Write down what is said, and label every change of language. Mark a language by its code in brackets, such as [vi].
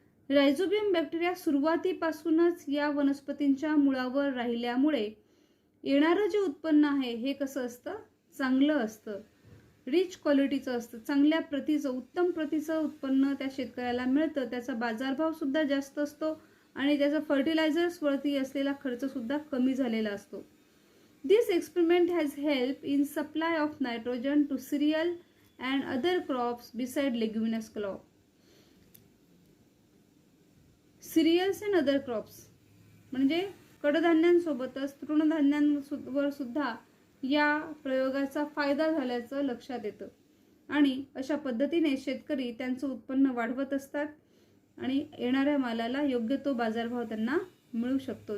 [mr] Rhizobium bacteria सुरुवातीपासूनच या वनस्पतींच्या मुळावर राहिल्यामुळे येणारं जे उत्पन्न आहे हे कसं असतं, चांगलं असतं, रिच क्वालिटीचं असतं, चांगल्या प्रतीचं, उत्तम प्रतीचं उत्पन्न त्या शेतकऱ्याला मिळतं. त्याचा बाजारभाव सुद्धा जास्त असतो आणि त्याचा फर्टिलायझर्सवरती असलेला खर्च सुद्धा कमी झालेला असतो. [en] This experiment has help in supply of nitrogen to cereal and other crops beside leguminous crop. Cereals and other crops [mr] म्हणजे कडधान्यांसोबतच तृणधान्यांवर सुद्धा या प्रयोगाचा फायदा झाल्याचं लक्षात येतं आणि अशा पद्धतीने शेतकरी त्यांचं उत्पन्न वाढवत असतात आणि येणाऱ्या मालाला योग्य तो बाजारभाव त्यांना मिळू शकतो.